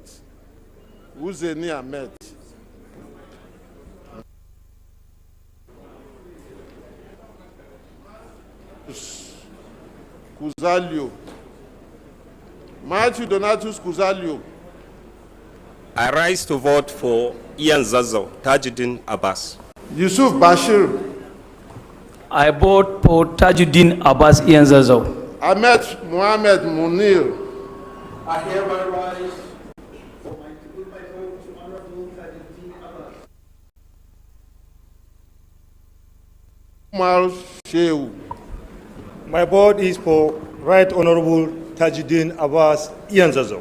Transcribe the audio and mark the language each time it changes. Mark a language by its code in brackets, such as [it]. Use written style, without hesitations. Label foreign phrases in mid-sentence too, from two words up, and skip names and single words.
[en] Uzeni Ahmed. Kuzalio. Matthew Donatus Kuzalio. I rise to vote for ENDSears, Tajuddin Abbas. Yusuf Bashir. I vote for Tajuddin Abbas, ENDSears. Ahmed Mohamed Munir. I hereby rise for my to put my vote to Honorable Tajuddin Abbas. Umar Shehu. My vote is for Right Honorable Tajuddin Abbas, ENDSears.